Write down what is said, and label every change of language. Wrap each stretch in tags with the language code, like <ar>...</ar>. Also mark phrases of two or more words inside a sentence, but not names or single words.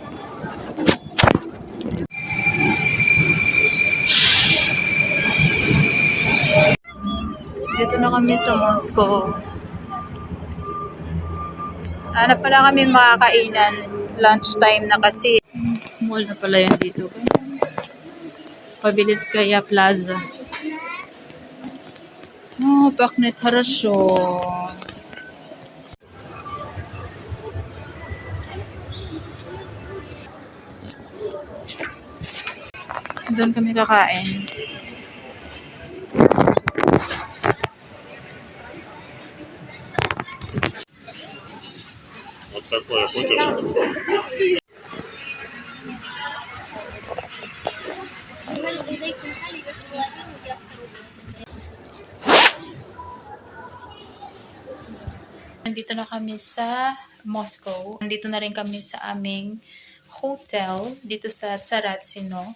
<tl>Dito na kami sa Moscow. Hanap pala kami makakainan. Lunchtime na kasi. Mall na pala yan dito, guys. Pabilitskaya Plaza.</tl> <ru>Oh, пахнет хорошо.</ru> <tl>Doon kami kakain.</tl> <ru>Вот такое, хочешь?</ru> <tl>Nandito na kami sa Moscow. Nandito na rin kami sa aming hotel dito sa Tsaratsino.</tl>